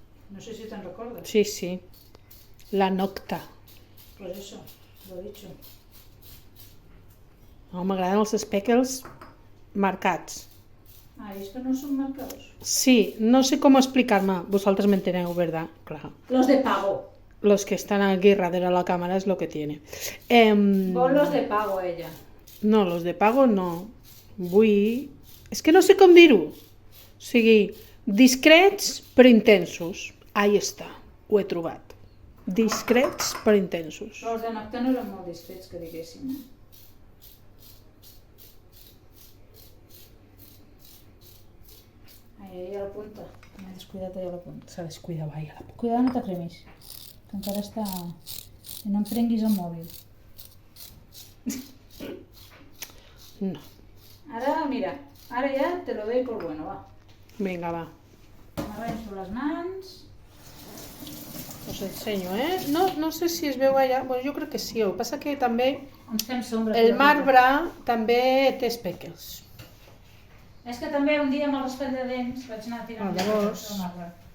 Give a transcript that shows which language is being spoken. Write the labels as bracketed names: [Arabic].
[Catalan] No sé si te'n recordes. Sí. La Nocta. [Spanish] Pues eso, lo he dicho. [Catalan] No, m'agraden els speckles marcats. Ah, i és que no són marcados. Sí, no sé com explicar-me. Vosaltres m'enteneu, ¿verdad? Clar. [Spanish] Los de pago. Los que están aquí darrere de la cámara es lo que tiene. [Catalan] Vol [Spanish] los de pago, [Catalan] ella. No, [Spanish] los de pago no. [Catalan] Vull... És que no sé com dir-ho. O sigui, discrets però intensos. Ahí està, ho he trobat. Discrets però intensos. Però els de Nocta no eren molt discrets, que diguéssim. Ai, ja la punta. M'he descuidat allà la punta. S'ha descuidat, vaja la puta. Cuidado, no te cremis. Que encara està... I no em prenguis el mòbil. No. Ara, mira, ara ja [Spanish] te lo doy por bueno, [Catalan] va. Vinga, va. M'arrenxo les mans. Us ensenyo, No sé si es veu allà. Bueno, jo crec que sí. El que passa que també Ens fem sombra. el marbre també té speckles. És que també un dia amb el raspall de dents vaig anar tirant Llavors... el marbre.